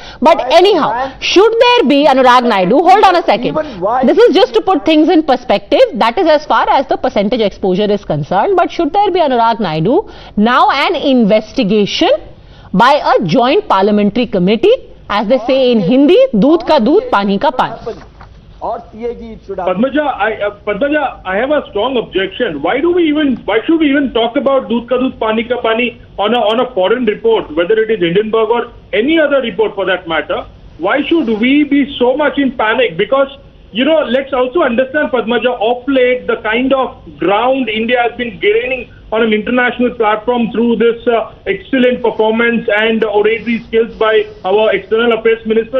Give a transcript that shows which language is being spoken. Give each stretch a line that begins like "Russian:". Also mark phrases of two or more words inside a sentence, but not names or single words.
English: But anyhow, should there be, Anurag Naidu, hold on a second. This is just to put things in perspective. That is as far as the percentage exposure is concerned. But should there be, Anurag Naidu, now an investigation by a joint parliamentary committee, as they say in Hindi,
Hindi: दूध का दूध, पानी का पानी?
English: Padmaja, I have a strong objection. Why should we even talk about
Hindi: दूध का दूध, पानी का पानी
English: on a foreign report, whether it is Hindenburg or any other report for that matter? Why should we be so much in panic? Because, you know, let's also understand, Padmaja, of late, the kind of ground India has been gaining on an international platform through this excellent performance and oratory skills by our External Affairs Minister.